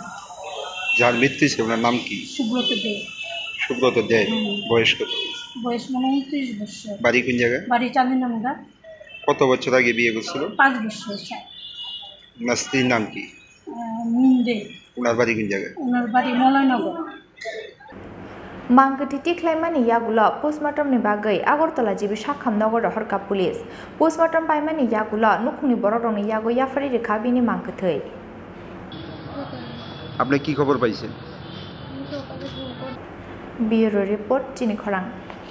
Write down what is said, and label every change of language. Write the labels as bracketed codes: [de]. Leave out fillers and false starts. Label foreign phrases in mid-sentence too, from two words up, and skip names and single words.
[bn] যার মৃত্যু হয়েছে ওনার নাম কি? সুব্রত দে। সুব্রত দে। বয়স কত? বয়স মনে 29 বছর। বাড়ি কোন জায়গায়? বাড়ি চাঁদিনামুড়া। কত বছর আগে বিয়ে করছিল? 5 বছর। ওনার স্ত্রীর নাম কি? মিন্দে। ওনার বাড়ি কোন জায়গায়? ওনার বাড়ি মলয়নগর। [trp] Mangketi Khlainai Yakulo postmortem ni bagai Agortala jibi Shakham Nogor Horka Police postmortem paimani Yakulo nukni bororong ni Yago Yafari Rekabi ni Mangketei. [bn] আপনি কি খবর পাইছেন? [en] Bureau report Chini Khorang.